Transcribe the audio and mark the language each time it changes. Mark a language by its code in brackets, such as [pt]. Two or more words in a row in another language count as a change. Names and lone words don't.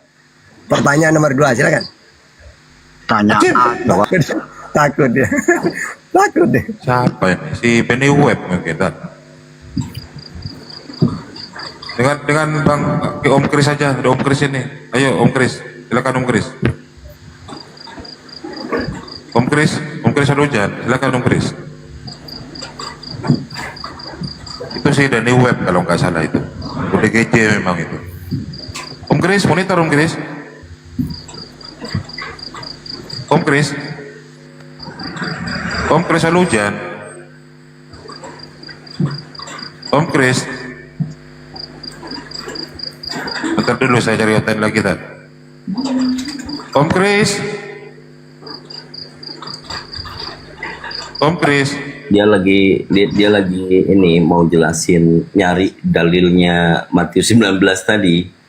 [id] Pertanyaan nomor 2, silakan. Tanya bahwa takut dia. Takut deh. Siapa ya? Si Benny Webb mungkin. Dengan Bang Om Kris saja, ada Om Kris ini. Ayo Om Kris, silakan Om Kris. Om Kris Alujan, silakan Om Kris. Itu sih dari web kalau nggak salah itu. UDGJ memang itu. Om Kris, monitor Om Kris. Om Kris. Om Kris Alujan. Om Kris. Bentar dulu saya cari hotel lagi tadi. Om Kris. Om Kris. Dia lagi ini mau jelasin nyari dalilnya Matius 19 tadi.